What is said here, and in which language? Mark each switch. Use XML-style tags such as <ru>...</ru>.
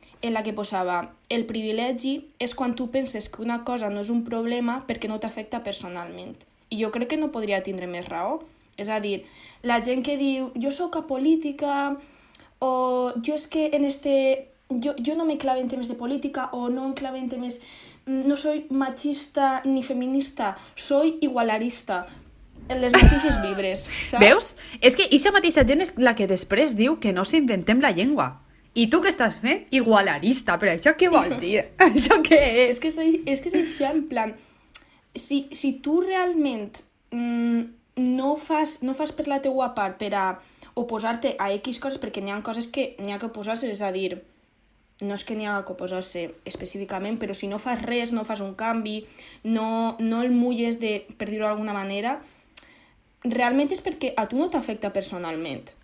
<ca>en la que posava el privilegi és quan tu penses que una cosa no és un problema perquè no t'afecta personalment. I jo crec que no podria tindre més raó. És a dir, la gent que diu jo sóc apolítica o jo és que jo no me clave en temes de política o no em clave en temes...</ca> <es>No soy machista ni feminista, soy igualarista.</es> <ca>En les mateixes vibres, saps? Veus? És que aquesta mateixa gent és la que després diu que no s'inventem la llengua. I tu què estàs fent? Igualarista. Però això què vol dir? Això què és? És que és això, en plan... Si tu realment no fas per la teua part per a oposar-te a X coses, perquè n'hi ha coses que n'hi ha que oposar-se, és a dir, no és que n'hi ha que oposar-se específicament, però si no fas res, no fas un canvi, no el mulles per dir-ho d'alguna manera, realment és perquè a tu no t'afecta personalment.</ca>